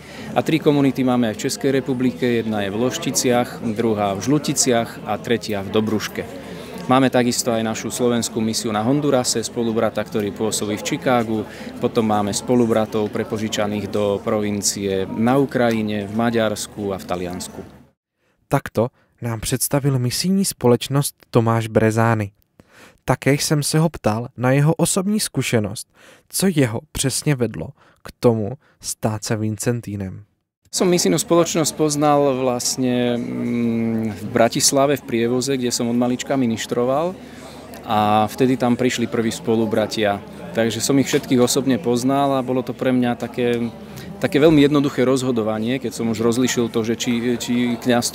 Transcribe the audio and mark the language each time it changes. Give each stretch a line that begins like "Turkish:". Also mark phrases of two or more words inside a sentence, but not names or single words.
Slovak: A 3 komunity máme aj v Českej republike, jedna je v Lošticiach, druhá v Žluticiach a tretia v Dobruške. Máme takisto aj našu slovenskú misiu na Hondurase, spolubrata, ktorý pôsobí v Chicagu. Potom máme spolubratov prepožičaných do provincie na Ukrajine, v Maďarsku a v Taliansku.
Czech: Takto nám představil misijní společnost Tomáš Brezány. Také jsem se ho ptal na jeho osobní zkušenost, co jeho přesně vedlo k tomu stát se Vincentínem.
Slovak: Som misijnú spoločnosť poznal vlastne v Bratislave v Prievoze, kde som od malička ministroval a vtedy tam prišli prví spolubratia. Takže som ich všetkých osobne poznal a bolo to pre mňa také veľmi jednoduché rozhodovanie, keď som už rozlišil to, že či kňazstvo